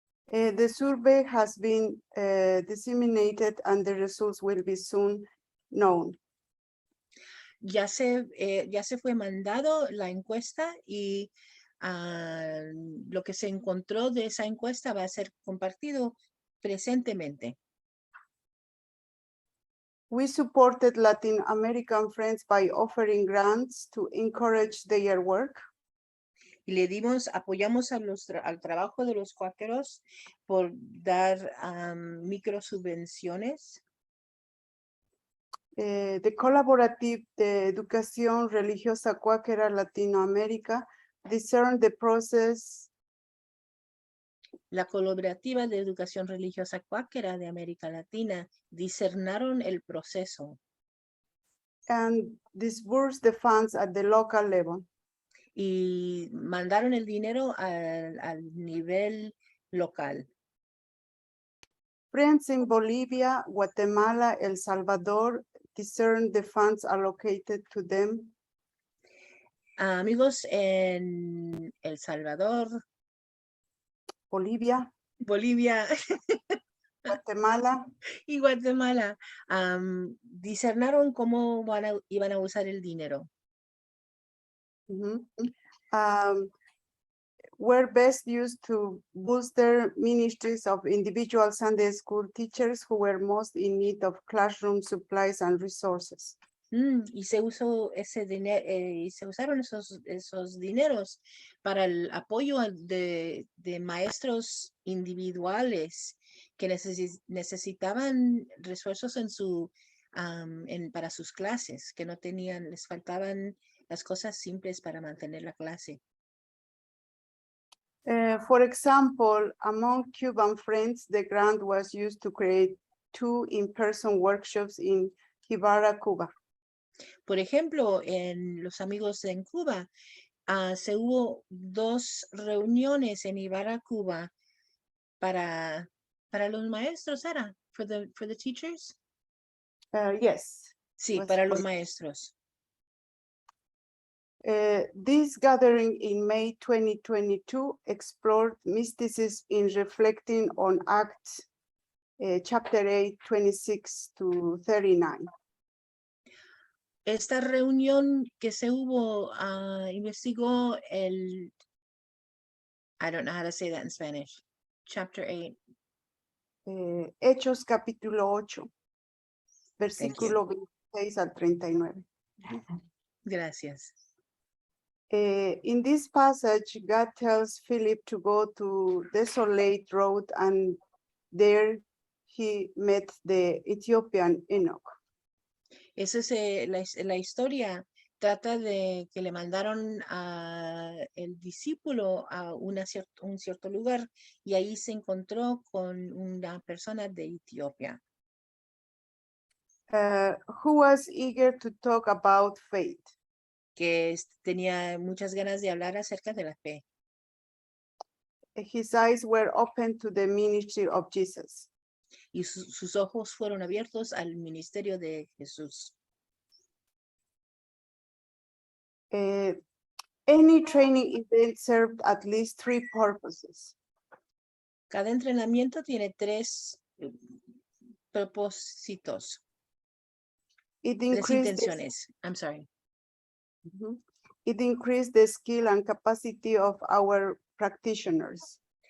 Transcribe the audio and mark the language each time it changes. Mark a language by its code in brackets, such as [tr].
[en] The survey has been disseminated and the results will be soon known. [es] Ya se fue mandado la encuesta y lo que se encontró de esa encuesta va a ser compartido presentemente. [en] We supported Latin American friends by offering grants to encourage their work. [es] Y apoyamos al trabajo de los cuáqueros por dar microsubvenciones. [en] The Collaborative de Educación Religiosa Cuáquera Latinoamérica discerned the process. [es] La Colaborativa de Educación Religiosa Cuáquera de América Latina discernaron el proceso. [en] And disbursed the funds at the local level. [es] Y mandaron el dinero al nivel local. [en] Friends in Bolivia, Guatemala, El Salvador discern the funds allocated to them. [es] Amigos en El Salvador, Bolivia, Bolivia Guatemala, y Guatemala discernaron cómo iban a usar el dinero. [en] mhm, were best used to bolster ministries of individual Sunday school teachers who were most in need of classroom supplies and resources. [es] Y se usó ese dinero, y se usaron esos dineros para el apoyo de maestros individuales que necesitaban refuerzos en para sus clases, que no tenían, les faltaban las cosas simples para mantener la clase. [en] For example, among Cuban friends, the grant was used to create 2 in-person workshops in Ibarra, Cuba. [es] Por ejemplo, en los amigos en Cuba, se hubo 2 reuniones en Ibarra, Cuba, para los maestros, ¿era? [en] For the teachers? Yes. [es] Sí, [en] was [es] para los [en] for- [es] maestros. [en] This gathering in May 2022 explored mysticism in reflecting on Acts chapter 8, 26 to 39. [es] Esta reunión que se hubo, investigó [en] I don't know how to say that in Spanish, chapter 8. [es] Hechos capítulo 8, versículo 26 al 39. Gracias. [en] In this passage, God tells Philip to go to Desolate Road, and there he met the Ethiopian eunuch. [es] Esa es la historia. Trata de que le mandaron a el discípulo a un cierto lugar y ahí se encontró con una persona de Etiopía. [en] Who was eager to talk about faith. [es] Que tenía muchas ganas de hablar acerca de la fe. [en] His eyes were open to the ministry of Jesus. [es] Y sus ojos fueron abiertos al ministerio de Jesús. [en] Any training event served at least 3 purposes. [es] Cada entrenamiento tiene 3 propósitos, [en] It [es] 3 [en] increased the, [es] intenciones. [en] I'm sorry. it increased the skill and capacity of our practitioners.